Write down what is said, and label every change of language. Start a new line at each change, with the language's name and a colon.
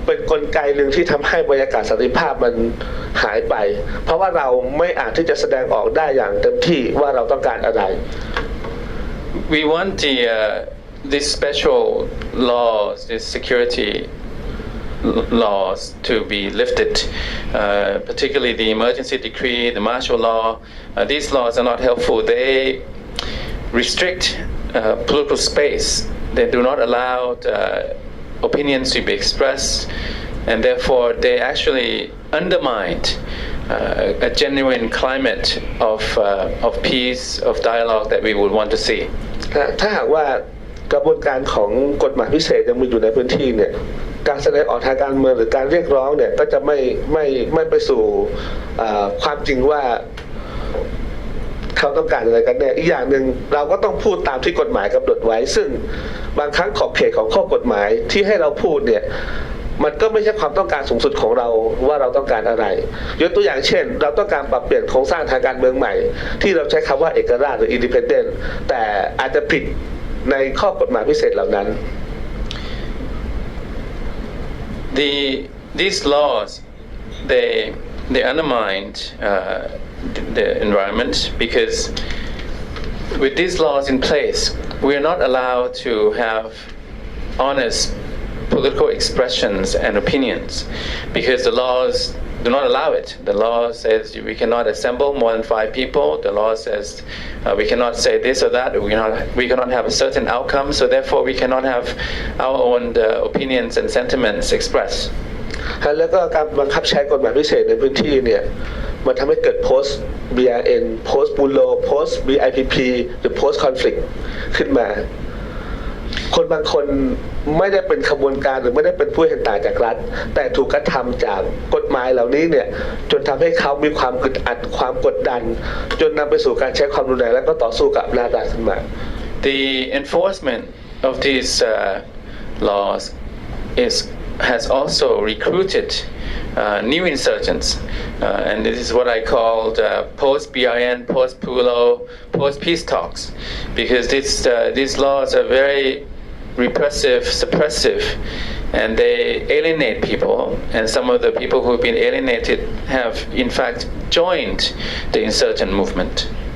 Thai: กลไกหนึ่งที่ทำให้บรรยากาศสันติภาพมันหายไปเพราะว่าเราไม่อาจที่จะแสดงออกได้อย่างเต็มที่ว่าเราต้องการอะไร
English: We want these special laws, this security laws to be lifted, particularly the emergency decree, the martial law. These laws are not helpful. They restrict political space. They do not allow opinions to be expressed, and therefore they actually undermine a genuine climate of peace, of dialogue that we would want to see.
Thai: ถ้าหากว่ากระบวนการของกฎหมายพิเศษยังมีอยู่ในพื้นที่เนี่ยการแสดงออกทางการเมืองหรือการเรียกร้องเนี่ยก็จะไม่ไปสู่ความจริงว่า เขาต้องการอะไรกันแน่อีกอย่างหนึ่งเราก็ต้องพูดตามที่กฎหมายกำหนดไว้ซึ่งบางครั้งขอบเขตของข้อกฎหมายที่ให้เราพูดเนี่ยมันก็ไม่ใช่ความต้องการสูงสุดของเราว่าเราต้องการอะไรยกตัวอย่างเช่นเราต้องการปรับเปลี่ยนโครงสร้างทางการเมืองใหม่ที่เราใช้คำว่าเอกราชหรือ independent แต่อาจจะผิดในข้อกฎหมายพิเศษเหล่านั้น
English: These laws they undermined the environment because with these laws in place we are not allowed to have honest political expressions and opinions because the laws do not allow it. The law says we cannot assemble more than 5 people. The law says we cannot say this or that. We cannot have a certain outcome. So therefore we cannot have our own opinions and sentiments expressed.
Thai: แล้วก็การบังคับใช้กฎหมายพิเศษในพื้นที่เนี่ยมันทำให้เกิด post BRN post bulo post BIP หรือ post conflict ขึ้นมาคนบางคนไม่ได้เป็นขบวนการหรือไม่ได้เป็นผู้เห็นต่างจากรัฐแต่ถูกกระทำจากกฎหมายเหล่านี้เนี่ยจนทำให้เขามีความอึดอัดความกดดันจนนำไปสู่การใช้ความรุนแรงและก็ต่อสู้กับอำนาจรัฐขึ้นมา
English: The enforcement of these laws has also recruited new insurgents, and this is what I called post-BRN, post-PULO, post-peace talks, because these laws are very repressive, suppressive, and they alienate people, and some of the people who have been alienated have in fact joined the insurgent movement.